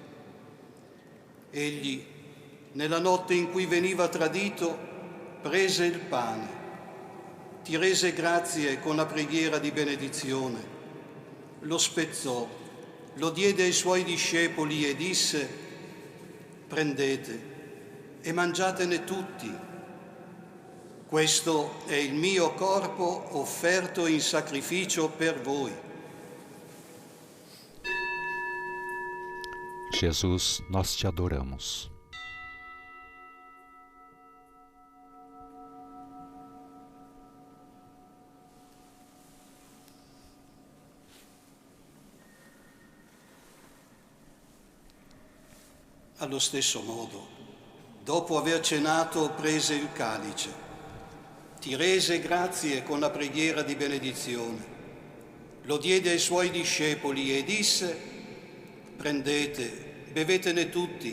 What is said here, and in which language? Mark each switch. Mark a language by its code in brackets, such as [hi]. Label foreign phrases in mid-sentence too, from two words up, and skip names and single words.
[it] Egli, nella notte in cui veniva tradito, prese il pane, ti rese grazie con la preghiera di benedizione, lo spezzò, lo diede ai suoi discepoli e disse: prendete e mangiatene tutti. Questo è il mio corpo offerto in sacrificio per voi. [pt] Jesus, nós te adoramos. [it] Allo stesso modo, dopo aver cenato, prese il calice, ti rese grazie con la preghiera di benedizione, lo diede ai suoi discepoli e disse: prendete, bevetene tutti.